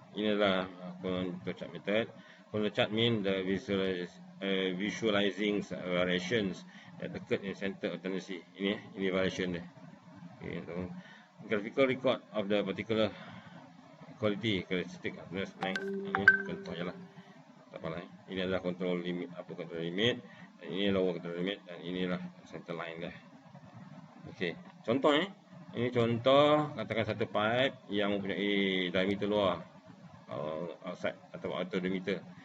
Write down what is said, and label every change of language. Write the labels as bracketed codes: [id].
[ms] Ini adalah control chart method. [en] Control chart mean the visualizing variations that occur in center of tendency. [ms] Ini variation dia. [en] Okay, so graphical record of the particular quality characteristic. [ms] Ini contoh je lah. Tak apalah. Ini adalah control limit, upper control limit, dan ini lower control limit, dan inilah center line dia. Okay, contoh ini contoh, katakan satu pipe yang mempunyai diameter luar outside atau outer diameter.